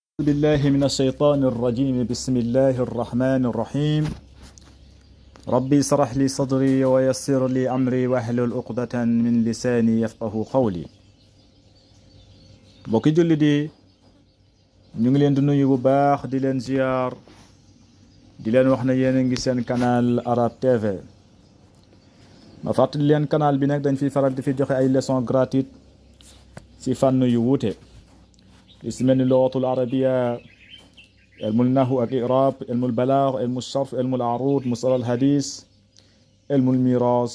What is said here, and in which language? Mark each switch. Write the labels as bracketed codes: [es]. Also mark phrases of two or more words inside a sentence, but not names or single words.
[ar] بالله من الشيطان الرجيم. بسم الله الرحمن الرحيم. ربي اشرح لي صدري ويسر لي أمري واحلل عقدة من لساني يفقه قولي. [wo] mbokki julli di ñu ngi leen di nuyu bu baax di leen ziar di leen wax na yéen a ngi seen canal Arab TV. ma fàttali leen canal bi nag dañ fi faral di fi joxe ay [fr] leçons gratuites [wo] ci fànn yu wuute li si mel ni [ar] اللغة العربية, علم النحو [wo] ak i'rab, [ar] علم البلاغة، علم الصرف، علم العروض، مصطلح الحديث، علم المواريث.